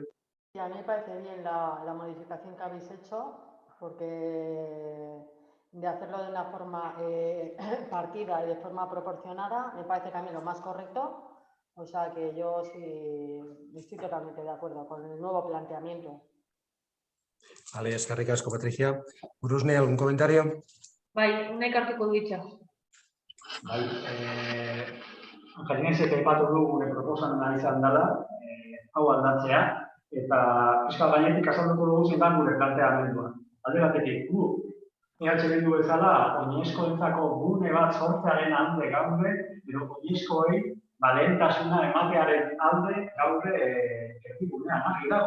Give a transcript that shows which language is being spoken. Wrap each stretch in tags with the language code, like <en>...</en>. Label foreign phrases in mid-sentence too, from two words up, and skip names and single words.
<es>Sí, a mí me parece bien la modificación que habéis hecho, porque de hacerlo de una forma partida y de forma proporcionada, me parece que a mí lo más correcto. O sea que yo sí estoy totalmente de acuerdo con el nuevo planteamiento. Vale, es que recasco, Patricia. Urusne, ¿algún comentario?</es> <eu>Bai, unek hartuko du hitza. Bai, Angelinezek aipatu du gure proposamena izan dela, hau aldatzea, eta fiskal gainetik azalduko dugu zein da gure planteamendua. Alde batetik, EH Bildu bezala, oinezkoentzako gune bat sortzearen alde gaude, edo oinezkoei lehentasuna ematearen alde gaude erdigunean, argi dago.</eu>